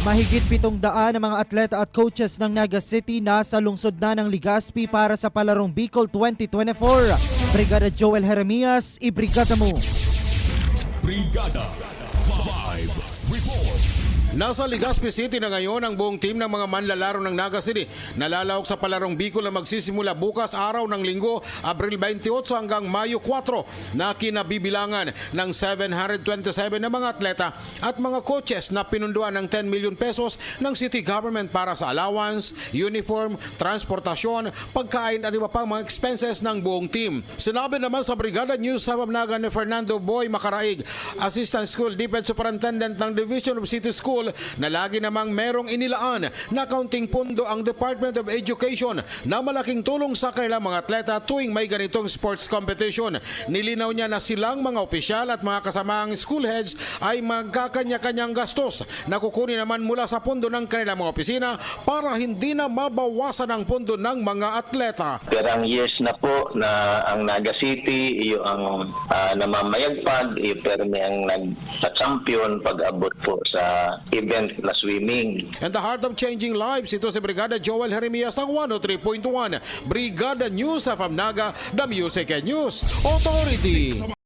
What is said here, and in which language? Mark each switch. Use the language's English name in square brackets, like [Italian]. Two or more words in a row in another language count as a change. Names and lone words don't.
[Filipino] Mahigit 700 na mga atleta at coaches ng Naga City nasa lungsod na ng Legazpi para sa Palarong Bicol 2024. Brigada Joel Jeremias, ibrigada mo. Brigada Live Report. Nasa Legazpi City na ngayon ang buong team ng mga manlalaro ng Naga City. Nalalawak sa Palarong Bicol na magsisimula bukas araw ng Linggo, Abril 28 hanggang Mayo 4 na kinabibilangan ng 727 na mga atleta at mga coaches na pinunduan ng 10 [English] million pesos [Filipino] ng [English] city government [Filipino] para sa allowance, uniform, transportasyon, pagkain at iba pang mga expenses ng buong team. Sinabi naman sa Brigada News sa Naga ni Fernando Boy Macaraig, Assistant School Defense Superintendent ng Division of City School, na lagi namang merong inilaan na kaunting pondo ang Department of Education na malaking tulong sa kanilang mga atleta tuwing may ganitong [English] sports competition. [Filipino] Nilinaw niya na silang mga opisyal at mga kasamaang [English] school heads [Filipino] ay magkakanya-kanyang gastos na kukunin naman mula sa pondo ng kanilang mga opisina para hindi na mabawasan ang pondo ng mga atleta. [Bikol] Perang years na po na ang Naga City iyo ang namamayagpag, iyo permi ang nagsa-champion pag-abot po sa event na swimming. [English] And the heart of changing lives, [Filipino] ito si Brigada Joel Jeremias ng 103.1 Brigada News of Naga, [English] the Music and News Authority.